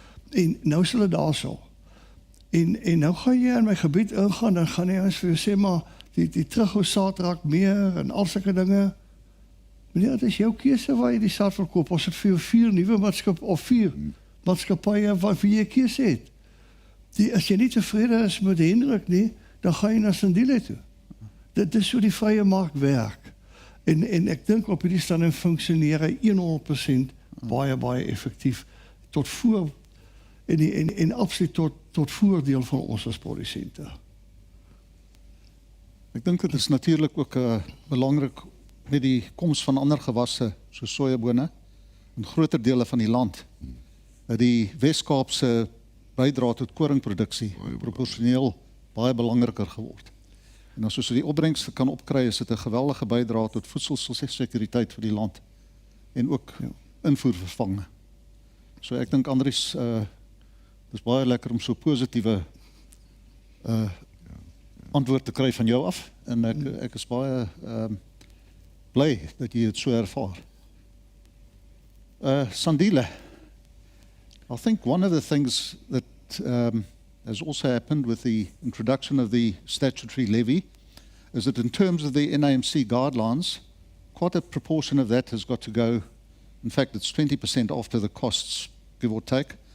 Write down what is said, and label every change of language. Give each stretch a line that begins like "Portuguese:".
Afrikaans: En nou is hulle daarso. En nou gaan jy in my gebied ingaan, dan gaan jy eens vir jou sê, maar die terughou saad raak meer en al sulke dinge. Meneer, dit is jou keuse waar jy die saad verkoop. Ons het vir jou 4 nuwe maatskappye wat vir jy keuse het. As jy nie tevrede is met die indruk nie, dan ga jy na Sandile toe. Dit is so die vrye mark werk. En ek dink op hierdie stadium funksioneer hy 100% baie effektief tot voor en absoluut tot voordeel van ons as produsente. Ek dink dit is natuurlik ook belangrik met die koms van ander gewasse soos sojabone in groter dele van die land. Die Wes-Kaapse bydra tot koringproduksie proporsioneel baie belangriker geword. En as ons die opbrengste kan opkry, is dit 'n geweldige bydra tot voedselsekuriteit vir die land en ook invoervervanging. So ek dink Andries, dis baie lekker om so positiewe antwoord te kry van jou af en ek is baie bly dat jy dit so ervaar.
English: Sandile, I think one of the things that has also happened with the introduction of the statutory levy is that in terms of the NAMC guidelines, quite a proportion of that has got to go, in fact it's 20% after the costs, give or take,